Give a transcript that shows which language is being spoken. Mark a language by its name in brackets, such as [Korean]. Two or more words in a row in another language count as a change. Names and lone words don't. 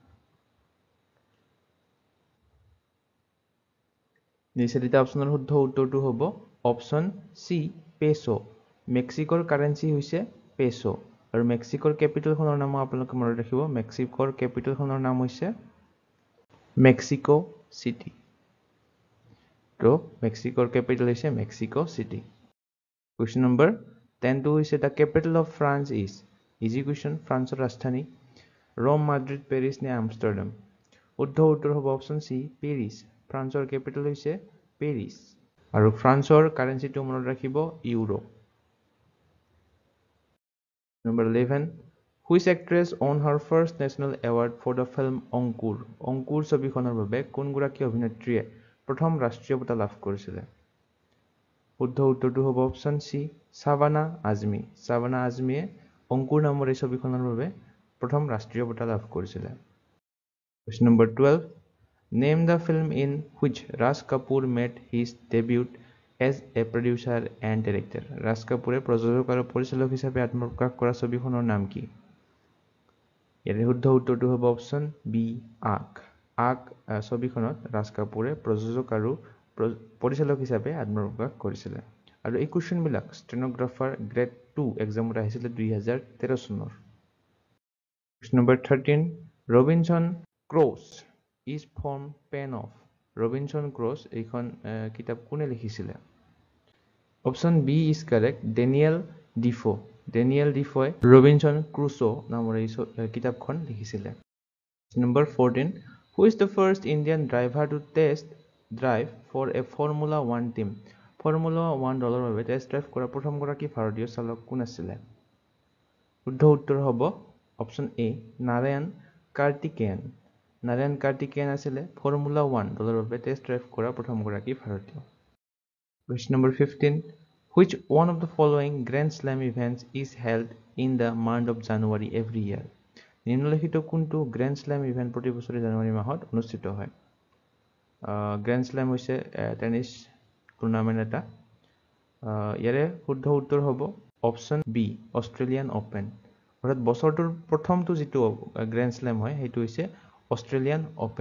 [Assamese] এই চাৰিটা অপচনৰ শুদ্ধ উত্তৰটো হ'ব [English] option C [Assamese] পেছো মেক্সিকোৰ কাৰেন্সি হৈছে পেছো আৰু মেক্সিকোৰ ক্যাপিটেলখনৰ নাম আপোনালোকে মনত ৰাখিব মেক্সিকোৰ ক্যাপিটেলখনৰ নাম হৈছে মেক্সিকো সিটি তো মেক্সিকোৰ ক্যাপিটেল হৈছে মেক্সিকো সিটি [English] Question number [Assamese] 10 হৈছে [English] the capital of France is easy question [Assamese] ফ্ৰান্সৰ ৰাজধানী ৰোম মাদ্ৰিদ পেৰিছ নে আমষ্টাৰডাম শুদ্ধ উত্তৰ হ'ব [English] option C [Assamese] পেৰিছ ফ্ৰান্সৰ ক্যাপিটেল হৈছে পেৰিছ আৰু ফ্ৰান্সৰ কাৰেন্সিটো মনত ৰাখিব ইউৰো [English] Number 11 Which actress won her first national award for the film [Assamese] অংকুৰ? অংকুৰ ছবিখনৰ বাবে কোনগৰাকী অভিনেত্ৰীয়ে প্ৰথম ৰাষ্ট্ৰীয় বঁটা লাভ কৰিছিলে? শুদ্ধ উত্তৰটো হ'ব [English] option C [Assamese] শাবানা আজমি। শাবানা আজমিয়ে অংকুৰ নামৰ এই ছবিখনৰ বাবে প্ৰথম ৰাষ্ট্ৰীয় বঁটা লাভ কৰিছিলে। [English] Question number 12. Name the film in which Raj Kapoor made his debut as a producer and director. [Assamese] Raj Kapoore প্ৰযোজক আৰু পৰিচালক হিচাপে আত্মপ্ৰকাশ কৰা ছবিখনৰ নাম কি? ইয়াৰে শুদ্ধ উত্তৰটো হ'ব [English] option B [Assamese] আক। আক ছবিখনত ৰাজ কাপুৰে প্ৰযোজক আৰু পৰিচালক হিচাপে আত্মপ্ৰকাশ কৰিছিলে। আৰু এই কুৱেশ্যনবিলাক [English] stenographer grade 2 exam [Assamese] আহিছিলে 2013 চনৰ। [English] Question number 13. Robinson Crusoe is from pen of. [Assamese] Robinson Crusoe এইখন কিতাপ কোনে লিখিছিলে? [English] option B is correct [Assamese] ডেনিয়েল ডিফো। ডেনিয়েল ডিফোয়ে ৰবিনসন ক্ৰুছো নামৰ এই কিতাপখন লিখিছিলে। [English] Number 14. Who is the first Indian driver to test drive for a Formula 1 team? [Assamese] Formula 1 দলৰ বাবে [English] test drive [Assamese] কৰা প্ৰথমগৰাকী ভাৰতীয় চালক কোন আছিলে? শুদ্ধ উত্তৰ হ'ব [English] option A [Assamese] নাৰায়ণ কাৰ্তিকেয়ন। নাৰায়ণ কাৰ্তিকেয়ন আছিলে ফৰ্মুলা 1 দলৰ বাবে [English] test drive [Assamese] কৰা প্ৰথমগৰাকী ভাৰতীয়। [English] Question number 15. Which one of the following Grand Slam events is held in the month of January every year? [Assamese] নিম্নলিখিত কোনটো [English] Grand Slam event [Assamese] প্ৰতি বছৰে জানুৱাৰী মাহত অনুষ্ঠিত হয়? গ্ৰেণ্ড স্লেম হৈছে [English] tennis tournament [Assamese] এটা। ইয়াৰে শুদ্ধ উত্তৰ হ'ব [English] option B [Assamese] অষ্ট্ৰেলিয়ান অপেন। অৰ্থাৎ বছৰটোৰ প্ৰথমটো যিটো গ্ৰেণ্ড স্লেম হয় সেইটো হৈছে অষ্ট্ৰেলিয়ান অপেন।